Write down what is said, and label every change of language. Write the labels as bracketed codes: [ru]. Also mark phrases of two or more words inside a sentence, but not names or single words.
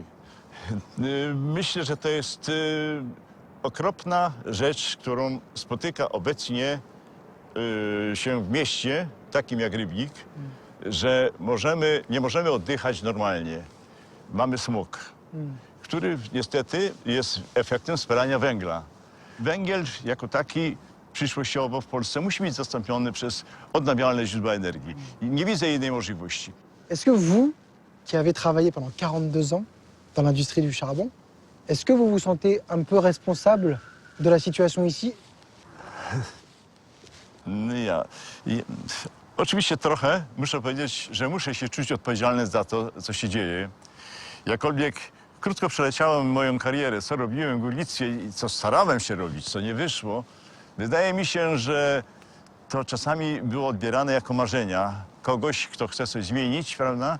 [pl] Myślę, że to jest okropna rzecz, którą spotyka obecnie się w mieście, takim jak Rybnik, że nie możemy oddychać normalnie. Mamy smog, który niestety jest efektem spalania węgla. Węgiel jako taki przyszłościowo w Polsce musi być zastąpiony przez odnawialne źródła energii. I nie widzę innej możliwości. [fr] Est-ce que vous, qui avez travaillé pendant 42 ans dans l'industrie du charbon, est-ce que vous vous sentez un peu responsable de la situation ici? [pl] Oczywiście trochę, muszę powiedzieć, że muszę się czuć odpowiedzialny za to, co się dzieje. Jakkolwiek krótko przeleciałem moją karierę, co robiłem w górnictwie i co starałem się robić, co nie wyszło, wydaje mi się, że to czasami było odbierane jako marzenia kogoś, kto chce coś zmienić, prawda?